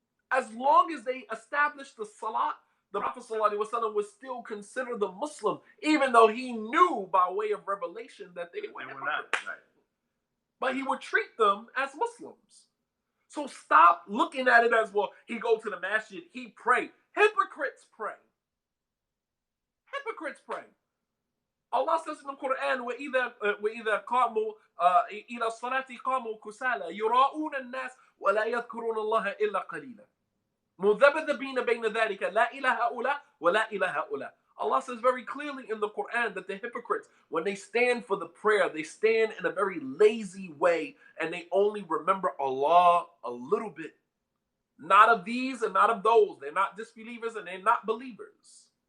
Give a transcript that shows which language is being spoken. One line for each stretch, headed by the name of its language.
English: As long as they established the salat, the Prophet ﷺ would still consider them Muslim, even though he knew by way of revelation that they were not. But he would treat them as Muslims. So stop looking at it as, well, he go to the masjid, he pray. Hypocrites pray. Hypocrites pray.
Arabic: Allah says in the Quran, وَإِذَا قَامُوا إِلَى الصَّلَاةِ قَامُوا كُسَالَى يُرَاءُونَ النَّاسَ وَلَا يَذْكُرُونَ اللَّهَ إِلَّا قَلِيلًا مُذَبذَبِينَ بَيْنَ ذَلِكَ لَا إِلَى هَؤُلَاءِ وَلَا إِلَى هَؤُلَاءِ.
English: Allah says very clearly in the Quran that the hypocrites, when they stand for the prayer, they stand in a very lazy way and they only remember Allah a little bit. Not of these and not of those. They're not disbelievers and they're not believers.